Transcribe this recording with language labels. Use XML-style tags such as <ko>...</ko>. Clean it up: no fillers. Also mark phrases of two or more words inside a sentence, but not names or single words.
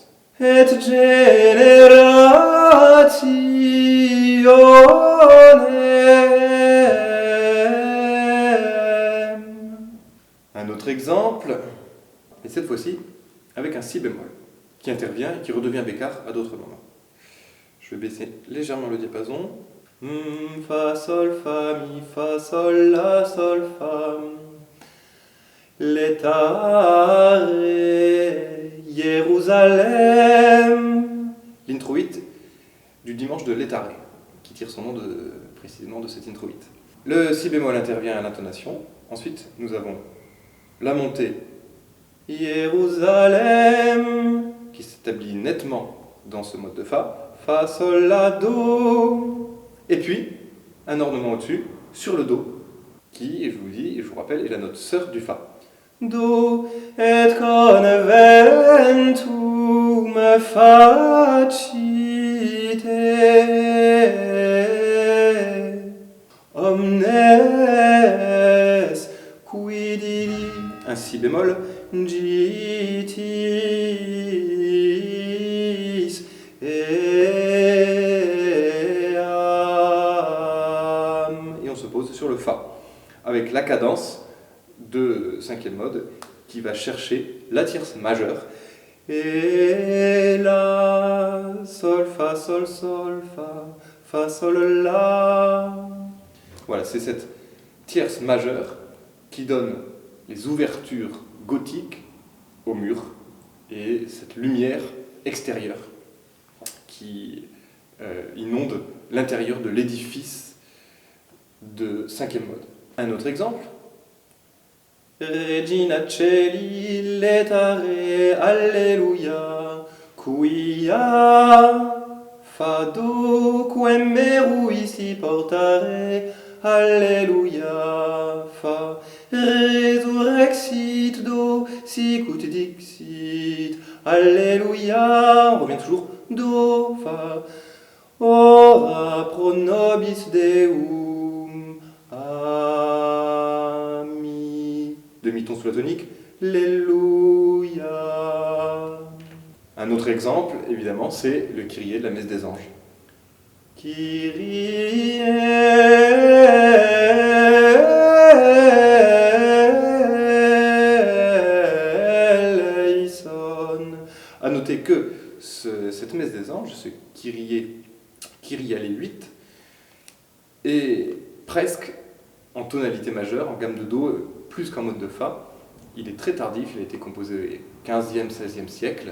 <la>Et generationem.</la> <fr>Un autre exemple, et cette fois-ci avec un Si bémol, qui intervient et qui redevient bécard à d'autres moments. Je vais baisser légèrement le diapason. Fa, Sol, Fa, Mi, Fa, Sol, La, Sol, Fa.</fr> <la>letare, Jérusalem.</la> <fr>L'introïte du dimanche de Létaré, qui tire son nom précisément de cet introïte. Le si bémol intervient à l'intonation. Ensuite, nous avons la montée Jérusalem, qui s'établit nettement dans ce mode de Fa. Fa, Sol, La, Do. Et puis, un ornement au-dessus, sur le Do, qui, je vous rappelle, est la note sœur du Fa.</fr> <la>Do et conventum facite omnes quidi,</la> <fr>un si bémol,</fr> <la>gitis eam.</la> <fr>Et on se pose sur le Fa, avec la cadence de cinquième mode qui va chercher la tierce majeure. Et La, Sol, Fa, Sol, Sol, Fa, Sol, La. Voilà, c'est cette tierce majeure qui donne les ouvertures gothiques au mur et cette lumière extérieure qui inonde l'intérieur de l'édifice de cinquième mode. Un autre exemple.</fr> <la>Regina Celi, letare, alleluia, quia, fa, do, quem meruisi portare, alleluia, fa, resurrexit, do, sicut dixit, alleluia,</la> <fr>on revient toujours,</fr> <la>do, fa, ora pro nobis Deum,</la> <fr>demi-ton sous la tonique, Alléluia. Un autre exemple, évidemment, c'est le Kyrie de la messe des anges.</fr> <el>Kyrie eleison.</el> <fr>À noter que cette messe des anges, ce Kyrie allé 8, est presque en tonalité majeure, en gamme de Do, plus qu'en mode de Fa. Il est très tardif, il a été composé au 15e, 16e siècle.</fr>